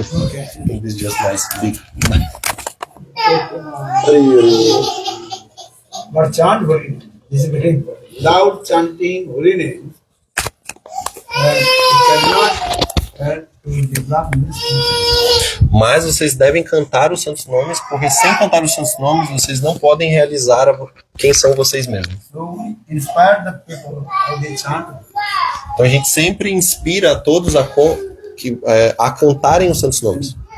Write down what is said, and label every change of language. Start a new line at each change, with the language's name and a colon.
English: Okay. I think this is just nice, big. But chant holy name. This is very important. Without chanting holy name, you cannot to develop this.
Portuguese: Mas vocês devem cantar os santos nomes, porque sem cantar os santos nomes, vocês não podem realizar quem são vocês mesmos.
English: So inspire the people how they chant.
Portuguese: Então a gente sempre inspira a todos a cantarem os santos nomes.